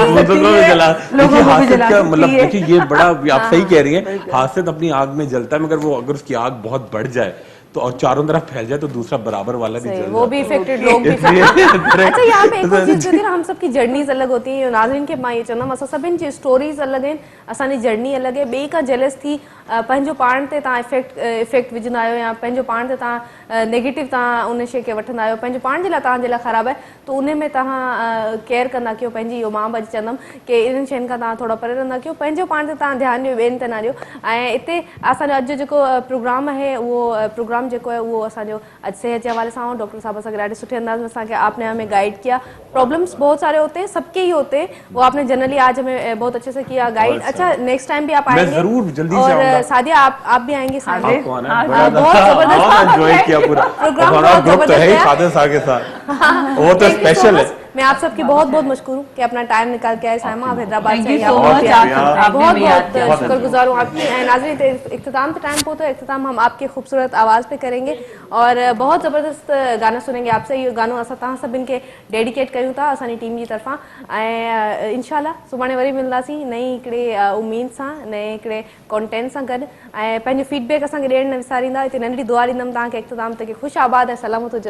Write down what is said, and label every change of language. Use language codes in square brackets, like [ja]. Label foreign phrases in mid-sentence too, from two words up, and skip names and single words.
[ur] لوگوں کو بھی جلا، دیکھیے حاصل کا مطلب, है। دیکھیے یہ بڑا، آپ صحیح کہہ رہی ہیں، حاصل اپنی آگ میں جلتا ہے، مگر وہ اگر اس کی آگ بہت بڑھ جائے تو اور چاروں طرف پھیل جائے تو دوسرا برابر والا بھی جل وہ بھی جاتا ہے. افیکٹڈ لوگ بھی. اچھا، یہاں پہ ایک اور چیز ہوتی ہے نا، ہم سب کی جرنیز الگ ہوتی ہے. [sd] नाज़रीन के मां ये चवंदमि, असां सभिनि जी स्टोरीज़ अलॻि आहिनि, असांजी जर्नी अलॻि आहे। ॿिए खां जेलस थी पंहिंजो पाण ते तव्हां इफेक्ट विझंदा आहियो, या पंहिंजो पाण ते तव्हां नेगेटिव तव्हां उन शइ खे वठंदा आहियो, पंहिंजो पाण जे लाइ तव्हांजे लाइ ख़राबु आहे, त उन में तव्हां केयर कंदा कयो पंहिंजी। इहो मां बि अॼु चवंदमि कि इन्हनि शयुनि खां तव्हां थोरा परे रहंदा कयो, पंहिंजो पाण ते तव्हां ध्यानु ॾियो, ॿियनि ते न ॾियो। ऐं हिते असांजो अॼु जेको प्रोग्राम आहे, उहो प्रोग्राम जेको आहे उहो असांजो अॼु सेहत जे हवाले सां डॉक्टर साहब असांखे ॾाढे सुठे अंदाज़ में असांखे [ur] آپ نے ہمیں گائیڈ کیا. پرابلمز بہت سارے ہوتے ہیں، سب کے ہی ہوتے ہیں، وہ آپ نے جنرلی آج ہمیں بہت اچھے سے کیا گائیڈ. اچھا, [en] next time [ur] بھی آپ آئیں گے? ضرور، جلدی سے और आऊंगा। سعدیہ، آپ بھی آئیں گے ساتھ میں? آپ کو آنا ہے, بہت زبردست انجوائے کیا پورا प्रोग्राम, हमारा बहुत گروپ تو ہے ہی जबरदस्त سادے سا کے ساتھ، وہ تو سپیشل ہے. میں آپ سب کی بہت بہت مشکور ہوں کہ اپنا ٹائم نکال کے آئے. صائمہ، آپ حیدرآباد سے [en] Thank you [ur] यहाँ [en] so [ur] पहुंचे। [en] much, [ur] بہت بہت बहुत شکرگزار ہوں آپ کی. ناظرین، اختتام پہ ٹائم پہنچو، اختتام ہم آپ کے خوبصورت آواز پہ کریں گے اور بہت زبردست گانا سنیں گے آپ سے. [sd] इहो गानो असां तव्हां सभिनि खे डेडिकेट कयूं था असांजी टीम जी तरफ़ां। ऐं इंशाल्लाह सुभाणे वरी मिलंदासीं नई हिकिड़े उमीद सां, नए हिकिड़े कॉन्टेंट सां गॾु। ऐं पंहिंजो फीडबैक असांखे ॾियणु न विसारींदा। हिते नंढड़ी दुआ ॾींदमि तव्हांखे इख्तिताम ते कि ख़ुशि आबाद ऐं सलामत हुजो।